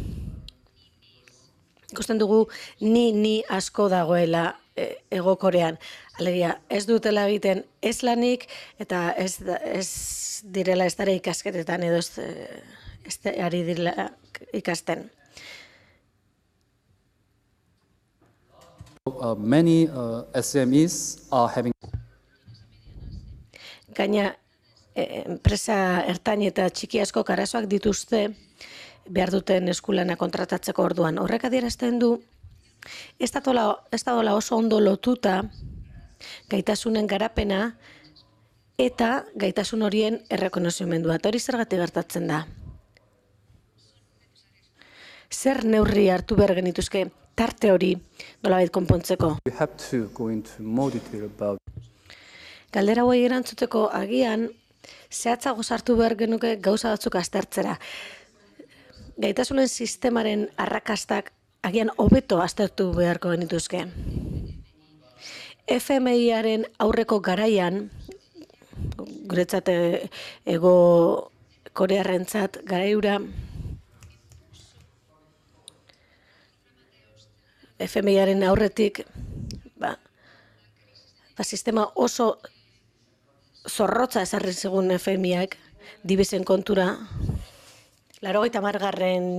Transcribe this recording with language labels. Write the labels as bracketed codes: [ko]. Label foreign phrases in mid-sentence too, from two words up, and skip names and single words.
[eu] Ikusten dugu ni asko dagoela Hego Korean. Alegia, ez dutela egiten ez lanik eta ez direla ez dara ikasketetan edo ez ari direla ikasten. [en] Many SMEs are having... [eu] Gaina, enpresa ertain eta txiki asko arazoak dituzte behar duten eskulana kontratatzeko orduan. Horrek adierazten du, ez da oso ondo lotuta gaitasunen garapena eta gaitasun horien errekonozimendua. Eta hori zergatik gertatzen da. Zer neurri hartu behar genituzke tarte hori nolabait konpontzeko? [en] We have to go into more detail about... [eu] Galdera hauei erantzuteko agian, zehatzago sartu behar genuke gauza batzuk aztertzera. Gaitasunen sistemaren arrakastak agian hobeto aztertu beharko genituzke. FMI-aren aurreko garaian, guretzat Hego korearrentzat garaiura FMIaren aurretik sistema oso zorrotza ezarri zigun FMIak dibisen kontura, 80.